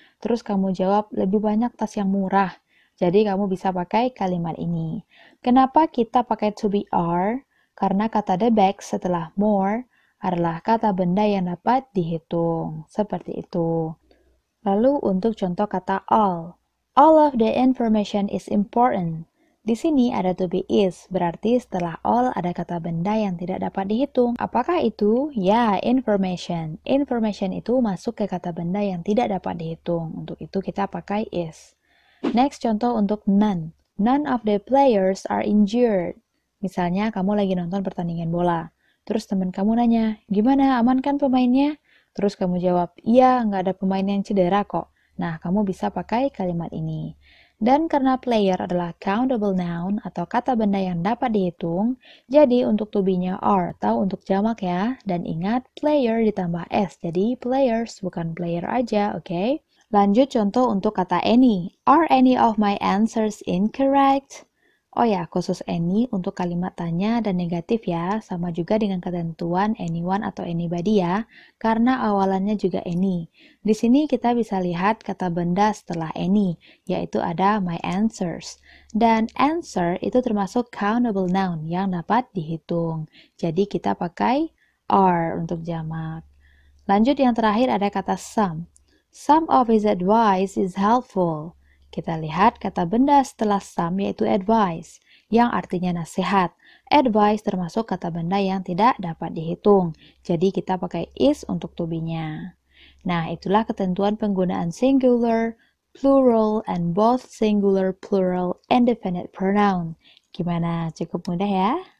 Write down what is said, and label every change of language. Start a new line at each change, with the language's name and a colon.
Indonesian: Terus kamu jawab, "Lebih banyak tas yang murah." Jadi kamu bisa pakai kalimat ini. Kenapa kita pakai to be are? Karena kata the bag setelah more adalah kata benda yang dapat dihitung. Seperti itu. Lalu untuk contoh kata all.
English: All of the information is important.
Indonesian: Di sini ada to be is, berarti setelah all ada kata benda yang tidak dapat dihitung. Apakah itu? Ya, information. Information itu masuk ke kata benda yang tidak dapat dihitung. Untuk itu kita pakai is. Next, contoh untuk none.
English: None of the players are injured.
Indonesian: Misalnya kamu lagi nonton pertandingan bola. Terus teman kamu nanya, gimana, aman kan pemainnya? Terus kamu jawab, iya, nggak ada pemain yang cedera kok. Nah, kamu bisa pakai kalimat ini. Dan karena player adalah countable noun atau kata benda yang dapat dihitung, jadi untuk to be-nya are atau untuk jamak ya. Dan ingat, player ditambah s, jadi players bukan player aja, oke? Lanjut contoh untuk kata any.
English: Are any of my answers incorrect?
Indonesian: Oh ya, khusus any untuk kalimat tanya dan negatif ya, sama juga dengan ketentuan anyone atau anybody ya, karena awalannya juga any. Di sini kita bisa lihat kata benda setelah any, yaitu ada my answers. Dan answer itu termasuk countable noun yang dapat dihitung. Jadi kita pakai are untuk jamak. Lanjut yang terakhir ada kata some.
English: Some of his advice is helpful.
Indonesian: Kita lihat kata benda setelah some yaitu advice, yang artinya nasihat. Advice termasuk kata benda yang tidak dapat dihitung. Jadi kita pakai is untuk to be-nya. Nah, itulah ketentuan penggunaan
English: singular, plural, and both singular, plural, and definite pronoun.
Indonesian: Gimana? Cukup mudah ya?